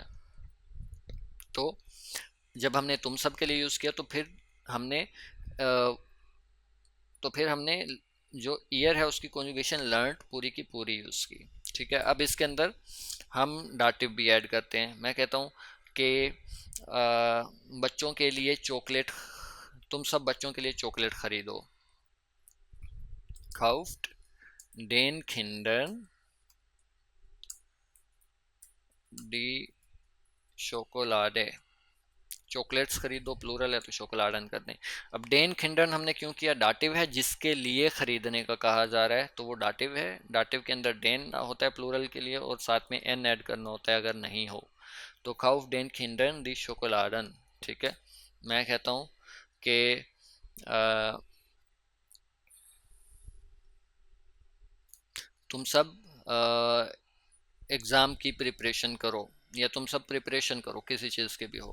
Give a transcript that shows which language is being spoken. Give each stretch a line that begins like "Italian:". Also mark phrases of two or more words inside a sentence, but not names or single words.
Hindi: तो जब हमने तुम सब के लिए यूज़ किया तो फिर हमने जो ईयर है उसकी कॉन्जुगेशन लर्न पूरी की पूरी यूज़ की, ठीक है? अब इसके अंदर हम डाटिव भी ऐड करते हैं। मैं कहता हूँ कि बच्चों के लिए चॉकलेट, तुम सब बच्चों के लिए चॉकलेट खरीदो,
German: kauft den Kindern die Schokolade,
Hindi: चॉकलेट्स खरीदो प्लूरल है तो शोकोलाडन कर दें। अब
German: den Kindern
Hindi: हमने क्यों किया? डाटिव है, जिसके लिए खरीदने का कहा जा रहा है, तो वो डाटिव है। डाटिव के अंदर डेन होता है प्लूरल के लिए, और साथ में एन ऐड करना होता है अगर नहीं हो तो।
German: kauft den Kindern die Schokoladen,
Hindi: ठीक है? मैं कहता हूँ कि तुम सब एग्ज़ाम की प्रिपरेशन करो, या तुम सब प्रिपरेशन करो किसी चीज़ के भी हो।